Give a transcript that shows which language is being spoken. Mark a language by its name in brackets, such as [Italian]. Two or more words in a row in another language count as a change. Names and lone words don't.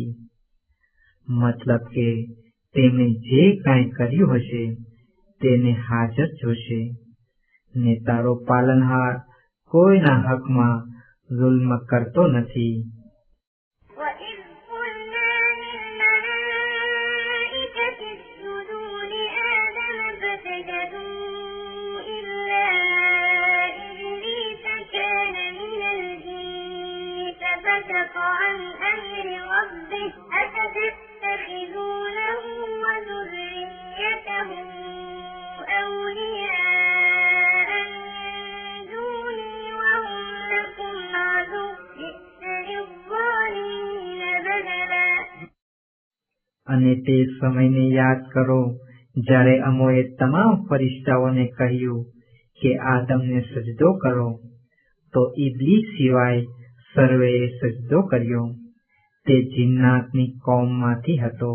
[Gujarati] મતલબ કે તેમણે જે કાંઈ કર્યું હશે તેને હાજર જોશે, ને તારો પાલનહાર કોઈના હકમાં ઝુલ્મ કરતો નથી. [Arabic] وإذ قلنا للملائكة اسجدوا لآدم فسجدوا إلا إبليس كان من الجن ففسق عن أمر ربه أفتتخذونه وذريته أولياء من دوني وهم لكم عدو بئس للظالمين بدلا. [Gujarati] અને તે સમયને યાદ કરો જ્યારે અમોએ તમામ ફરિશ્તાઓને કહ્યું કે આદમને સજદો કરો, તો ઇબ્લીસ સિવાય સર્વેએ સજદો કર્યો. તે જિન્નાતની કૌમમાંથી હતો.